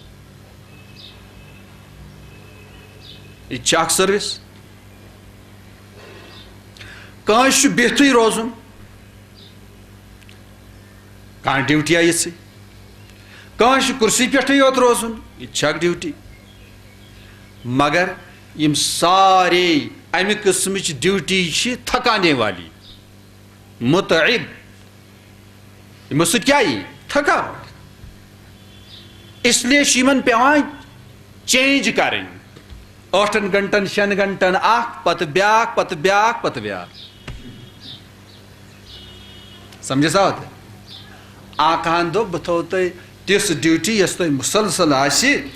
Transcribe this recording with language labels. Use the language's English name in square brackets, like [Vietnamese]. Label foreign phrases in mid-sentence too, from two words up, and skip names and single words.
[Kashmiri] یہِ تہِ چھِ اکھ سٔروِس کٲنٛسہِ چھُ بِہتھٕے روزُن کانٛہہ ڈیوٹی یِژھٕے کٲنٛسہِ چھُ کُرسی پٮ۪ٹھٕے یوت روزُن یہِ تہِ چھِ اکھ ڈیوٹی مگر یِم سارے امہِ قٕسمٕچ ڈیوٹی چھِ [Urdu] تھکانے والی [Kashmiri] مُتعب یِمو سۭتۍ کیٛاہ یی تھکاوٹ [Urdu] اس لیے [Kashmiri] چھُ یِمن پیٚوان چینج کرٕنۍ 8 گنٹن 6 گنٹن اکھ پتہٕ بیٛاکھ پتہٕ بیٛاکھ پتہٕ بیٛاکھ سمجھ سا آقاہن دوٚپ بہٕ تھوو تۄہہِ تِژھ ڈیوٹی یۄس تۄہہِ مُسلسل آسہِ